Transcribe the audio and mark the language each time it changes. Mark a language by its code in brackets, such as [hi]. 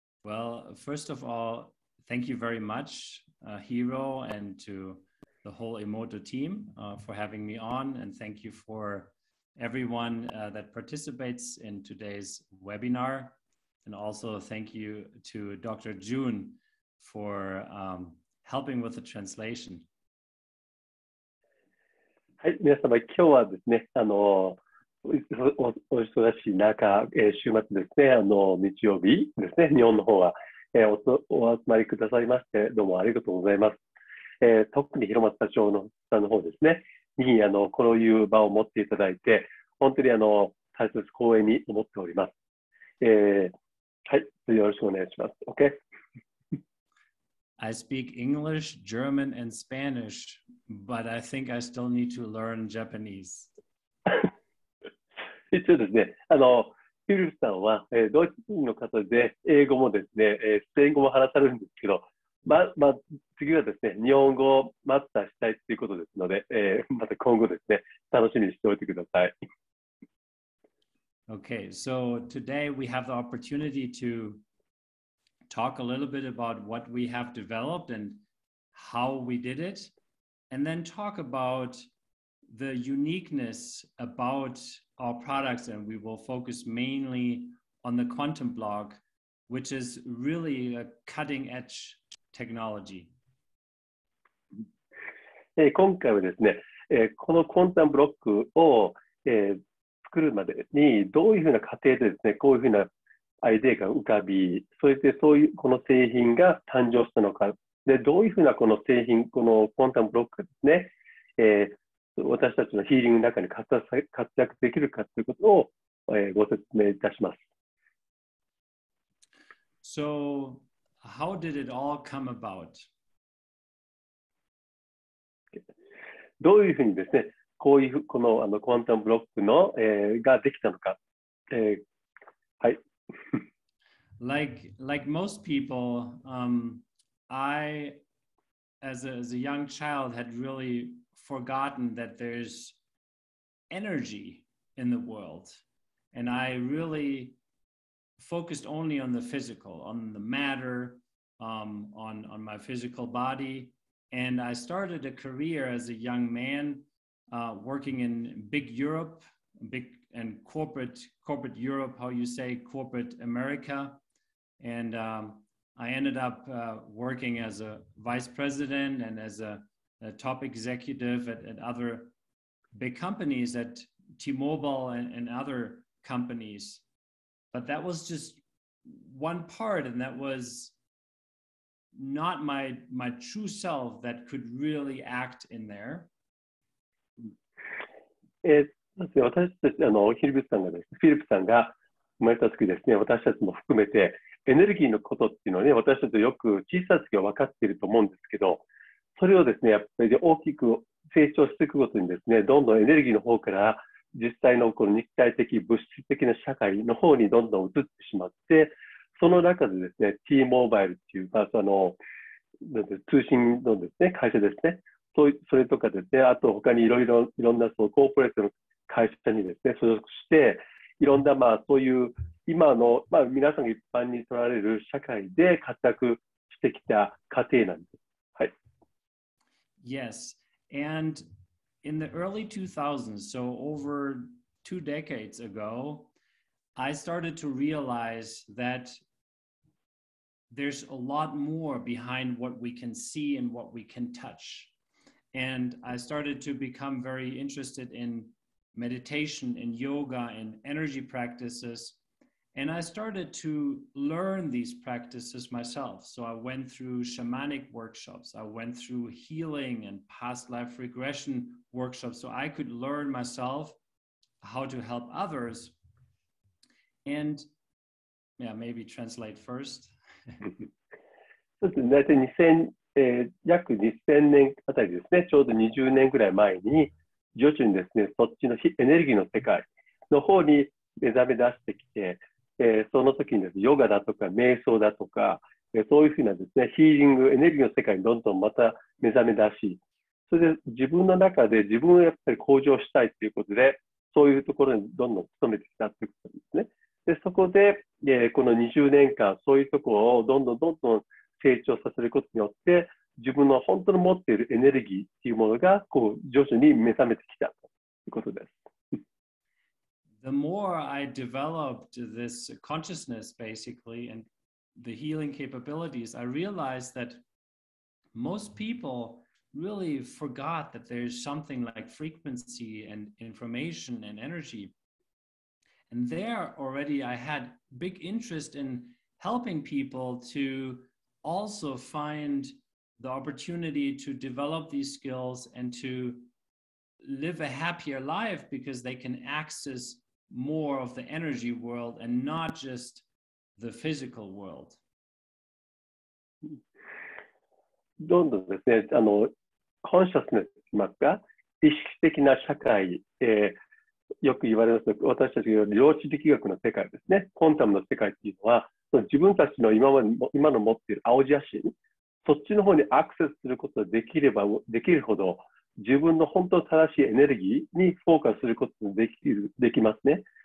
[en] Well, first of all, thank you very much, Hero, and to the whole Emoto team for having me on, and thank you for everyone that participates in today's webinar. And also thank you to Dr. June for helping with the translation. [ja] はい、皆様、今日はですね、お忙しい中、週末ですね、日曜日ですね、日本の方は、お集まりくださいまして、どうもありがとうございます。特に広松社長さんの方ですね、にこういう場を持っていただいて、本当に大切光栄に思っております。はい、よろしくお願いします。 [en] OK? I speak English, German, and Spanish, but I think I still need to learn Japanese. [ja] 一応ですね、フィリップさんは、ドイツ人の方で、英語もですね、スペイン語も話されるんですけど、次はですね、日本語をマスターしたいということですので、また今後ですね、楽しみにしておいてください。 [en] Okay, so today we have the opportunity to talk a little bit about what we have developed and how we did it, and then talk about the uniqueness about our products, and we will focus mainly on the quantum block, which is really a cutting-edge technology. [ja] 今回はですね、このクォンタムブロックを、作るまでにどういうふうな過程でですね、こういうふうなアイデアが浮かび、そしてそういうこの製品が誕生したのか、でどういうふうなこの製品、このクォンタムブロックがですね、私たちのヒーリングの中に活躍できるかということを、ご説明いたします。 [en] So, how did it all come about? [ja] どういうふうにですね、このクォンタムブロックの、ができたのか。はい。 [en] like most people, I, as a young child, had really forgotten that there's energy in the world, and I really focused only on the physical, on the matter, on my physical body. And I started a career as a young man working in big Europe, big and corporate Europe, how you say corporate America. And I ended up working as a vice president and as a top executive at other big companies, at T-Mobile and other companies. But that was just one part, and that was not my true self that could really act in there. [ja] 私たちフィリップさんが生まれた時ですね、私たちも含めてエネルギーのことっていうのはね、私たちよく小さい時は分かっていると思うんですけど、それをですね、やっぱり大きく成長していくごとにですね、どんどんエネルギーの方から実際のこの肉体的、物質的な社会の方にどんどん移ってしまって、その中でですね、T モバイルっていう、通信のですね、会社ですね、それとかですね、あと他にいろんなそのコーポレートの会社にですね、所属して、いろんなそういう今の、皆さんが一般に取られる社会で活躍してきた過程なんです。はい。 [en] Yes, and in the early 2000s, so over 2 decades ago, I started to realize that there's a lot more behind what we can see and what we can touch. And I started to become very interested in meditation and yoga and energy practices. And I started to learn these practices myself. So I went through shamanic workshops. I went through healing and past life regression workshops so I could learn myself how to help others. And yeah, maybe translate first. [ja] そうですね、大体約2000年あたりですね、ちょうど20年ぐらい前に、徐々にですね、そっちのエネルギーの世界の方に目覚め出してきて、その時にですね、ヨガだとか瞑想だとか、そういうふうなですね、ヒーリング、エネルギーの世界にどんどんまた目覚め出し、それで自分の中で自分をやっぱり向上したいということで、そういうところにどんどん努めてきたということですね。で、そこで、この20年間、そういうところをどんどん成長させることによって、自分の本当に持っているエネルギーっていうものが徐々に目覚めてきたということです。 [en] The more I developed this consciousness, basically, and the healing capabilities, I realized that most people really forgot that there's something like frequency and information and energy. And there already I had big interest in helping people to also find the opportunity to develop these skills and to live a happier life because they can access more of the energy world and not just the physical world. [ja] どんどんですね、コンシャスネスといいますか、意識的な社会、よく言われます私たちが量子力学の世界ですね、コンタムの世界というのは、自分たちの今の持っている青写真、そっちの方にアクセスすることができればできるほど、自分の本当正しいエネルギーにフォーカスすることができますね。